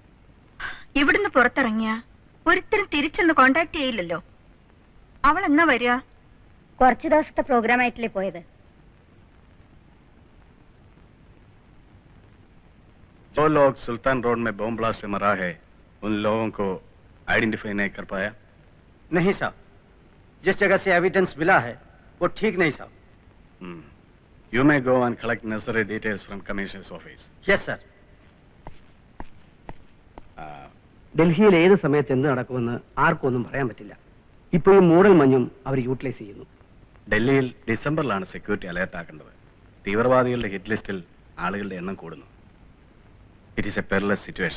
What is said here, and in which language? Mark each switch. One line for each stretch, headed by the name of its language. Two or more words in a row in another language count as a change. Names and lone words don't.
Malayalam: ഇവിടുന്ന് പുറത്തിറങ്ങിയ ഒരിത്തരും തിരിച്ചൊന്ന് കോണ്ടാക്ട് ചെയ്യില്ലല്ലോ. അവൾ എന്നാ വരിക? കുറച്ച് ദിവസത്തെ പ്രോഗ്രാം ആയിട്ടില്ലേ പോയത്.
Hindi: जो लोग सुल्तान रोड में
English: bomb blast
Hindi: से मरा है, उन लोगों को आइडेंटिफाई नहीं कर पाया? नहीं साहब, जिस जगह से एविडेंस मिला है वो ठीक नहीं साहब.
English: You may go and collect necessary details from Commissioner's office. Yes sir.
Malayalam: ഡൽഹിയിൽ ഏത് സമയത്ത് എന്ത് നടക്കുമെന്ന് ആർക്കും ഒന്നും പറയാൻ പറ്റില്ല. ഇപ്പോൾ ഈ മൂടൽ മഞ്ഞും അവർ യൂട്ടിലൈസ് ചെയ്യുന്നു. ഡൽഹിയിൽ ഡിസംബറിലാണ്
English: security alert
Malayalam: ആക്കേണ്ടത്. തീവ്രവാദികളുടെ
English: hit list
Malayalam: ആളുകളുടെ എണ്ണം കൂടുന്നു.
English: It is a perilous situation.